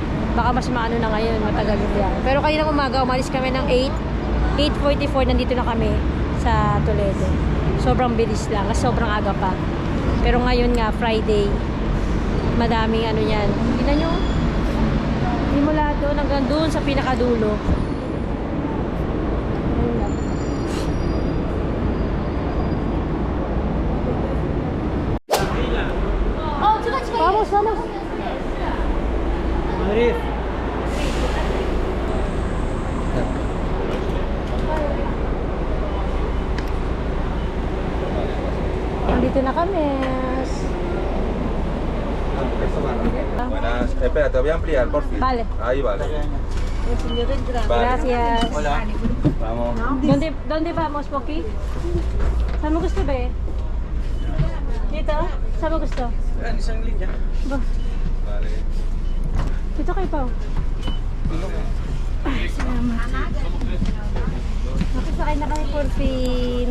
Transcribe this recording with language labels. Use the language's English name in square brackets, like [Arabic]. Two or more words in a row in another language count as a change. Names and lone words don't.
[Filipino] Baka mas maano na ngayon, matagal yung biyahe. Pero kaninang umaga, umalis kami ng 8:44, nandito na kami sa Toledo. Sobrang bilis lang, kasi sobrang aga pa. Pero ngayon nga, Friday, madaming yan. Tingnan nyo, hindi mo lahat doon, hanggang doon sa pinakadulo. Ayun lang. [Spanish] Vamos, vamos. Madrid. [Filipino] Nandito na kami. [Spanish] Buenas, espera, te voy a ampliar, por fin. Vale. Ahí vale. Vale. Gracias. Hola. Vamos. ¿Dónde vamos, [Filipino] Poki? Saan mo gusto ba? Dito? Saan mo gusto? Isang linya. Ba? [Spanish] Vale. [Filipino] Dito kayo pa. Salamat. Nakasakay na kami [Spanish] for fin.